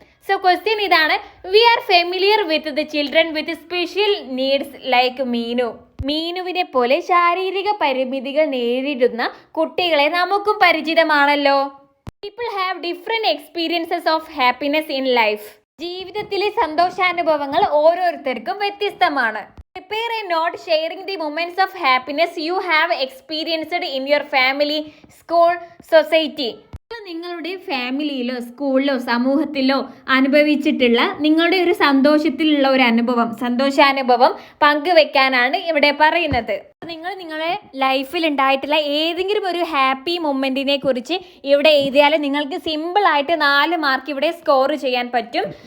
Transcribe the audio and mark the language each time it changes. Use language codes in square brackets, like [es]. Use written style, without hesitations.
[en] so question [ml] ഇതാണ്, [en] We are familiar with the children with special needs like Meenu. [ml] മീനുവിനെ പോലെ ശാരീരിക പരിമിതികൾ നേരിടുന്ന കുട്ടികളെ നമുക്കും പരിചിതമാണല്ലോ. [en] People have different experiences of happiness in life. [ml] ജീവിതത്തിലെ സന്തോഷാനുഭവങ്ങൾ ഓരോരുത്തർക്കും വ്യത്യസ്തമാണ്. [en] Prepare a note sharing the moments of happiness you have experienced in your family, school, society. [ml] നിങ്ങളുടെ ഫാമിലിയിലോ സ്കൂളിലോ സമൂഹത്തിലോ അനുഭവിച്ചിട്ടുള്ള നിങ്ങളുടെ ഒരു സന്തോഷത്തിലുള്ള ഒരു അനുഭവം, സന്തോഷാനുഭവം പങ്കുവെക്കാനാണ് ഇവിടെ പറയുന്നത്. നിങ്ങൾ നിങ്ങളുടെ ലൈഫിൽ ഉണ്ടായിട്ടുള്ള ഏതെങ്കിലും ഒരു ഹാപ്പി മൊമെന്റിനെ കുറിച്ച് ഇവിടെ എഴുതിയാൽ നിങ്ങൾക്ക് സിമ്പിളായിട്ട് 4 മാർക്ക് ഇവിടെ സ്കോർ ചെയ്യാൻ പറ്റും.